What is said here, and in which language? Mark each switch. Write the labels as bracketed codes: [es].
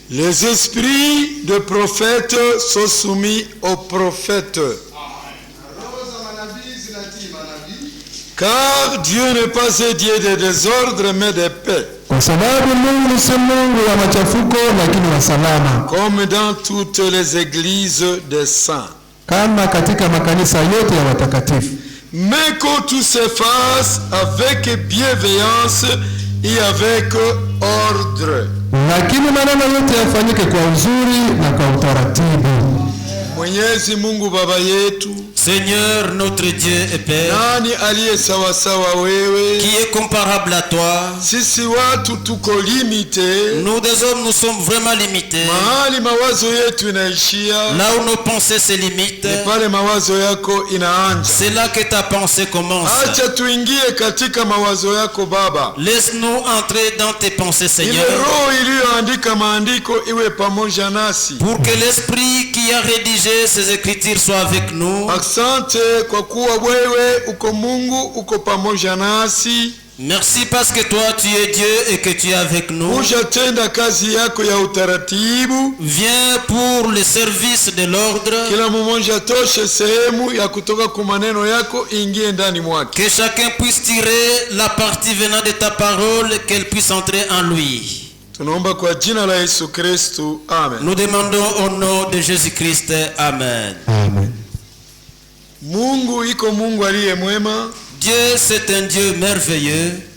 [fr] Les esprits de prophètes sont soumis aux prophètes. Car Dieu n'est pas un Dieu de désordre mais de paix, [sw] Kwa sababu Mungu si Mungu wa machafuko lakini wa salama, [fr] comme dans toutes les églises des saints. [sw] kama katika makanisa yote ya watakatifu. [fr] Mais que tout se fasse avec bienveillance et avec ordre. [sw] Lakini maneno yote yafanyike kwa uzuri na kwa utaratibu. Mwenyezi Mungu Baba yetu, [fr] Seigneur notre Dieu et Père, [sw] nani aliye sawa sawa wewe? [fr] qui est comparable à toi. [sw] Sisi watu tuko limite, [fr] Nous des hommes, nous sommes vraiment limités. [sw] mahali mawazo yetu inaishia, [fr] Là où nos pensées se limitent, [sw] ni pale mawazo yako inaanja. [fr] c'est là que ta pensée commence. [sw] Acha tuingie katika mawazo yako Baba. [fr] Laisse-nous entrer dans tes pensées, [sw] Ile [fr] Seigneur, [sw] roho iliyoandika maandiko iwe pamoja nasi. [fr] pour que l'esprit qui a rédigé ces écritures soit avec nous. [sw] Asante kwa kuwa wewe uko Mungu, uko pamoja nasi. [fr] Merci parce que toi tu es Dieu et que tu es avec nous. [sw] Kuja tenda kazi yako ya utaratibu. [fr] Viens pour le service de l'ordre. [sw] Kila mmoja toshe sehemu ya kutoka kwa maneno yako ingie ndani mwake. [fr] Que chacun puisse tirer la partie venant de ta parole, qu'elle puisse entrer en lui. [sw] Tunaomba kwa jina la Yesu Kristo. Amen. [fr] Nous demandons au nom de Jésus-Christ. Amen. Amen. [sw] Mungu iko Mungu aliye mwema. [fr] Dieu c'est un Dieu merveilleux.